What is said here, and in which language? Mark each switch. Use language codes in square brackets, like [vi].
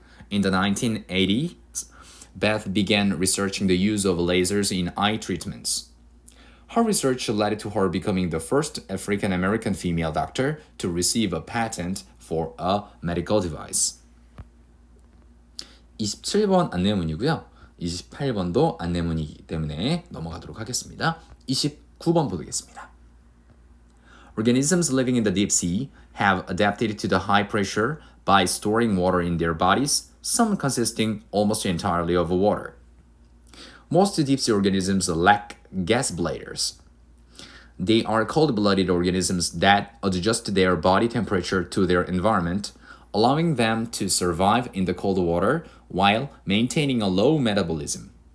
[en] In the 1980s, Beth began researching the use of lasers in eye treatments. Her research led to her becoming the first African-American female doctor to receive a patent for a medical device. [ko] 27번 안내문이고요. 28번도 안내문이기 때문에 넘어가도록 하겠습니다. 29번 보겠습니다. [en] Organisms living in the deep sea have adapted to the high pressure by storing water in their bodies, some consisting almost entirely of water. Most deep sea organisms lack gas bladders. They are cold-blooded organisms that adjust their body temperature to their environment, allowing them to survive in the cold water while maintaining a low metabolism.